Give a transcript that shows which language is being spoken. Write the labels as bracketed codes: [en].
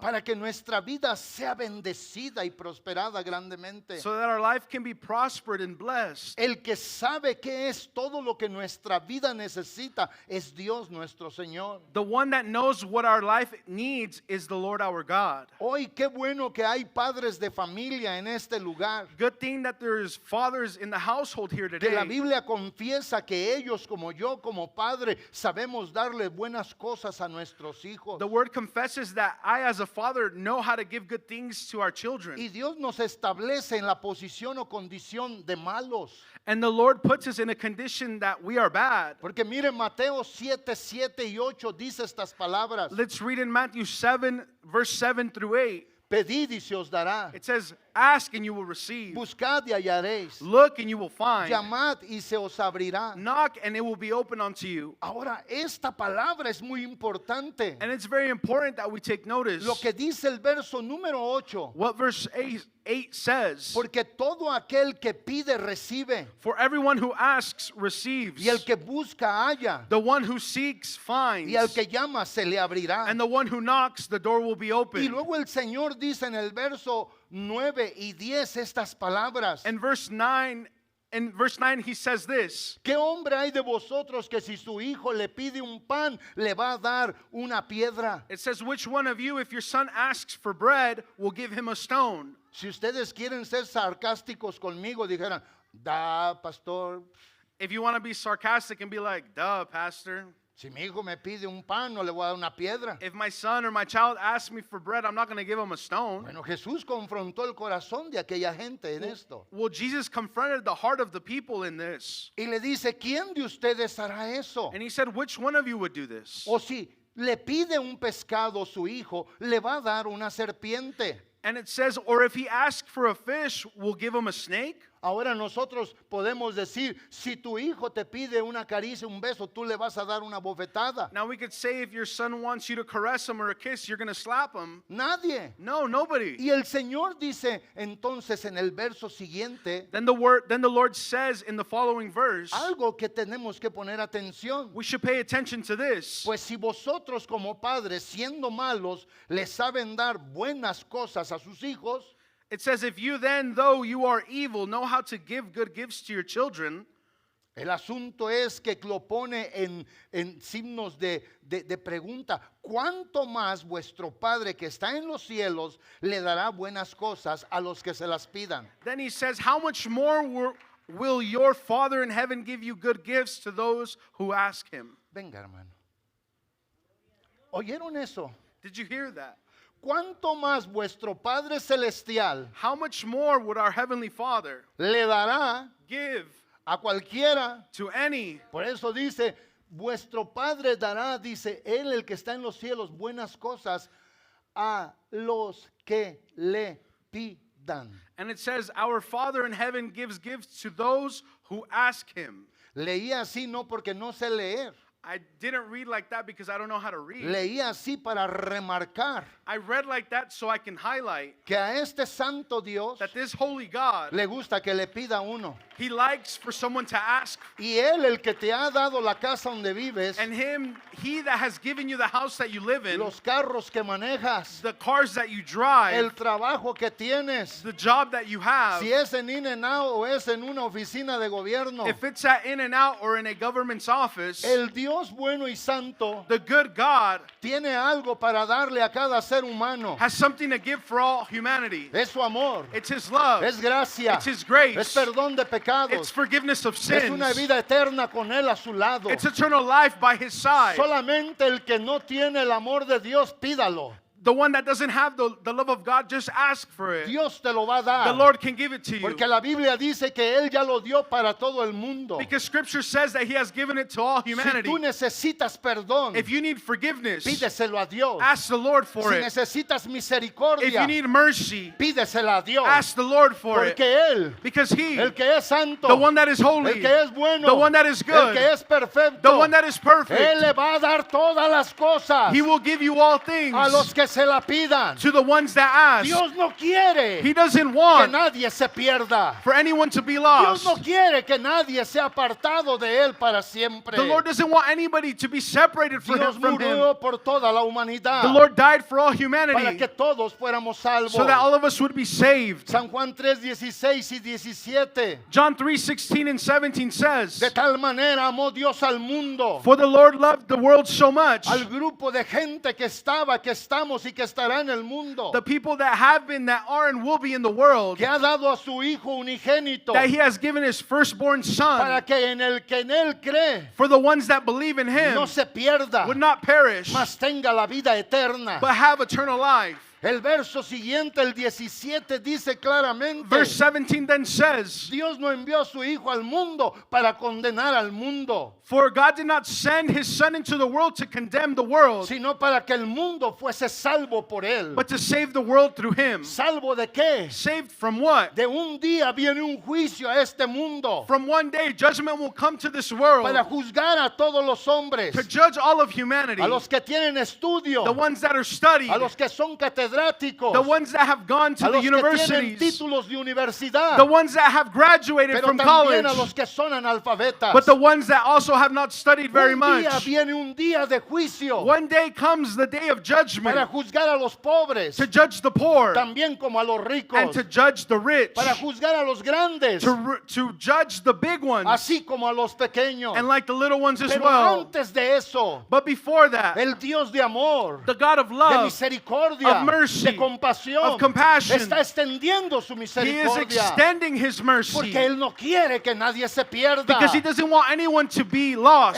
[es] para que nuestra vida sea bendecida y prosperada grandemente. [en] so that our life can be prospered and blessed. [es] El que sabe qué es todo lo que nuestra vida necesita es Dios nuestro Señor. [en] The one that knows what our life needs is the Lord our God. [es] Hoy qué bueno que hay padres de familia en este lugar. [en] Good thing that there's fathers in the household here [es] Que la [en] today. [es] Biblia confiesa que ellos, como yo, como padre, sabemos darle buenas cosas a nuestros hijos. [en] The word confesses that I, as a father, know how to give good things to our children. [es] Y Dios nos establece en la posición o condición de malos. [en] And the Lord puts us in a condition that we are bad. [es] Porque mire, Mateo 7, 7 y 8 dice estas palabras. [en] Let's read in Matthew 7, verse 7 through 8. [es] Pedid y se os dará. [en] It says, ask and you will receive. [es] Buscad y hallaréis. [en] Look and you will find. [es] Llamad y se os abrirá. [en] Knock and it will be open unto you. [es] Ahora, esta palabra es muy importante. [en] And it's very important that we take notice [es] Lo que dice el verso número 8. [en] what verse 8 says. [es] Porque todo aquel que pide recibe, [en] For everyone who asks receives. [es] y el que busca halla, [en] The one who seeks finds. [es] y al que llama se le abrirá. [en] And the one who knocks, the door will be [es] Y [en] open. [es] luego el Señor dice en el verso 9 y 10 estas palabras. [en] And in verse 9 he says this. [es] ¿Qué hombre hay de vosotros que si su hijo le pide un pan, le va a dar una piedra? [en] It says, which one of you, if your son asks for bread, will give him a stone? [es] Si ustedes quieren ser sarcásticos conmigo, dijeran, da, pastor, [en] If you want to be sarcastic and be like, duh, pastor. [es] si mi hijo me pide un pan, no le voy a dar una piedra. [en] If my son or my child asks me for bread, I'm not going to give him a stone. [es] Bueno, Jesús confrontó el corazón de aquella gente en esto. [en] Well, Jesus confronted the heart of the people in this. [es] Y le dice, ¿quién de ustedes hará eso? [en] And he said, which one of you would do this? [es] O si le pide un pescado su hijo, le va a dar una serpiente. [en] And it says, or if he asks for a fish, we'll give him a snake? [es] Ahora nosotros podemos decir, si tu hijo te pide una caricia, un beso, tú le vas a dar una bofetada. [en] Now we could say if your son wants you to caress him or a kiss, you're going to slap him. [es] Nadie. [en] No, nobody. [es] Y el Señor dice entonces en el verso siguiente [en] Then the Lord says in the following verse, [es] algo que tenemos que poner atención. [en] we should pay attention to this. [es] Pues si vosotros como padres, siendo malos, les saben dar buenas cosas a sus hijos, [en] It says, if you then, though you are evil, know how to give good gifts to your children. [es] el asunto es que lo pone en signos de pregunta. ¿Cuánto más vuestro Padre que está en los cielos le dará buenas cosas a los que se las pidan? [en] Then he says, how much more will your Father in heaven give you good gifts to those who ask him? [es] Venga, hermano. ¿Oyeron eso? [en] Did you hear that? [es] ¿Cuánto más vuestro Padre celestial [en] How much more would our Heavenly Father [es] le dará [en] give [es] a cualquiera? [en] to any? [es] Por eso dice, vuestro Padre dará, dice, Él el que está en los cielos, buenas cosas a los que le pidan. [en] And it says, our Father in heaven gives gifts to those who ask him. [es] Leía así no porque no sé leer. [en] I didn't read like that because I don't know how to read. [es] Leía así para remarcar [en] I read like that so I can highlight [es] que a este santo Dios [en] that this holy God, [es] le gusta que le pida uno. [en] he likes for someone to ask. [es] Y Él, el que te ha dado la casa donde vives, [en] And he that has given you the house that you live in, [es] los carros que manejas, [en] the cars that you drive, [es] trabajo que tienes, [en] the job that you have, [es] si es en In-N-Out o es en una oficina de gobierno, [en] if it's at In-N-Out or in a government's office, [es] el Dios Dios bueno y santo [en] the good God [es] tiene algo para darle a cada ser humano. [en] has something to give for all humanity. [es] Es su amor, [en] It's His love. [es] es gracia, [en] It's His grace. [es] es perdón de [en] It's [es] pecados, [en] forgiveness of [es] es una [en] sins. [es] vida eterna con Él a su lado. [en] It's eternal life by His side. [es] Solamente el que no tiene el amor de Dios, pídalo. [en] The one that doesn't have the love of God, just ask for it. [es] Dios te lo va a [en] The [es] dar. [en] Lord can give it to you. [es] Porque la Biblia dice que Él ya lo dio para todo el mundo. [en] Because Scripture says that He has given it to all [es] Si [en] humanity. [es] tú necesitas perdón, [en] If you need forgiveness, [es] pídeselo a Dios. [en] ask the Lord for [es] Si [en] it. [es] necesitas [en] If [es] misericordia, [en] you need mercy, [es] pídesela a Dios. [en] ask the Lord for it. [es] Porque Él, [en] Because He, [es] el que es santo, [en] the one that is [es] el [en] holy, [es] que es bueno, [en] the one that is [es] el [en] good, [es] que es perfecto, [en] the one that is [es] Él [en] perfect, [es] le va a dar todas las cosas [en] He will give you all things [es] a los que se la pidan. [en] to the ones that ask. [es] Dios no quiere [en] He doesn't [es] que [en] want [es] nadie se pierda. [en] for anyone to be [es] Dios [en] lost. [es] no quiere que nadie sea apartado de Él para siempre. [en] The Lord doesn't want anybody to be separated from [es] Dios [en] Him. [es] murió por toda la humanidad [en] The Lord died for all [es] para [en] humanity [es] que todos fuéramos salvos. [en] so that all of us would be saved. [es] San Juan 3, 16 y 17. [en] John 3:16 and 17 says, [es] De tal manera amó Dios al mundo, [en] "For the Lord loved the world so much, [es] al grupo de gente que estaba, que estamos y que estará en el mundo, [en] the people that have been, that are, and will be in the world, [es] que ha dado a su Hijo unigénito [en] that He has given His firstborn [es] para [en] Son, [es] que en Él cree [en] for the ones that believe in Him [es] no se pierda, [en] would not perish, [es] mas tenga la vida eterna. [en] but have eternal life." [es] El verso siguiente, el 17, dice claramente, [en] Verse 17 then says, [es] Dios no envió a su Hijo al mundo para condenar al mundo, [en] "For God did not send His Son into the world to condemn the world, [es] sino para que el mundo fuese salvo por Él. [en] but to save the world through Him." [es] ¿Salvo de qué? [en] Saved from what? [es] De un día viene un juicio a este mundo [en] From one day, judgment will come to this world [es] para juzgar a todos los hombres, [en] to judge all of humanity. [es] a los que tienen estudio, [en] The ones that are studied, [es] a los que son catedráticos, [en] the ones that have gone to [es] a [en] the [es] los que tienen [en] universities, [es] títulos de universidad, [en] the ones that have graduated [es] pero [en] from [es] también [en] college, [es] a los que son analfabetas. [en] but the ones that also have not studied very [es] Un día [en] much. [es] viene un día de juicio [en] One day comes the day of [es] para [en] judgment [es] juzgar a los pobres, [en] to judge the poor [es] también como a los [en] and [es] ricos, [en] to judge the rich, [es] para juzgar a los grandes, [en] to judge the big ones [es] así como a los pequeños. [en] and like the little ones as [es] Pero [en] well. [es] antes de eso, [en] But before that, [es] el Dios de amor, [en] the God of [es] de [en] love, [es] misericordia, [en] of mercy, [es] de compasión, [en] of compassion, [es] está extendiendo su [en] He is [es] misericordia, [en] extending His mercy [es] porque Él no quiere que nadie se pierda. [en] because He doesn't want anyone to be lost.